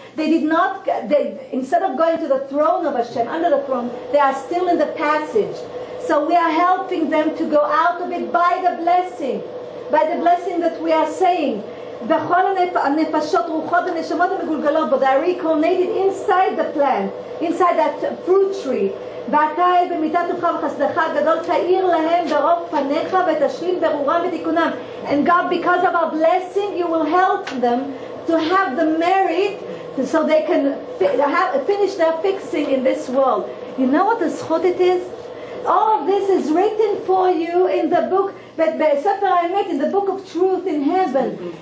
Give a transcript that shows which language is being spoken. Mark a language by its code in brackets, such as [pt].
[en] Instead of going to the throne of Hashem, under the throne, they are still in the passage. So we are helping them to go out of it by the blessing that we are saying. [he] בכל הנפשות, רוחות ונשמות המגולגלות בו, [en] they are reincarnated inside the plant, inside that fruit tree. [he] ואתה במיתת תורך וחסדך הגדול תאיר להם ברוב פניך ותשלים ברורם ותיקונם. [en] And God, because of our blessing, you will help them to have the merit so they can finish their fixing in this world. You know what a zchut it is? All of this is written for you in the book, but Sefer HaEmet, in the book of truth in heaven.